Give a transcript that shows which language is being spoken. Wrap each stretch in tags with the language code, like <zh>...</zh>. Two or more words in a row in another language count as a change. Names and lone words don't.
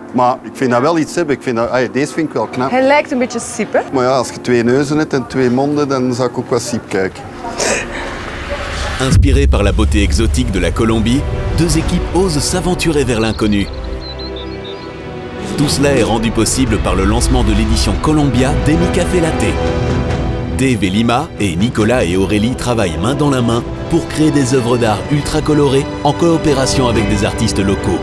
<nl>Maar ik vind dat wel iets hebben. Deze vind ik wel knap. Hij lijkt een beetje Siep, hè? Maar ja, als je 2 neuzen hebt en 2 monden, dan zou ik ook wel Siep kijken.</nl> <fr>Inspirés par la beauté exotique de la Colombie, 2 équipes osent s'aventurer vers l'inconnu. Tout cela est rendu possible par le lancement de l'édition Colombia d'Emi Café Latte. Dave et Lima et Nicolas et Aurélie travaillent main dans la main pour créer des œuvres d'art ultra colorées en coopération avec des artistes locaux.</fr>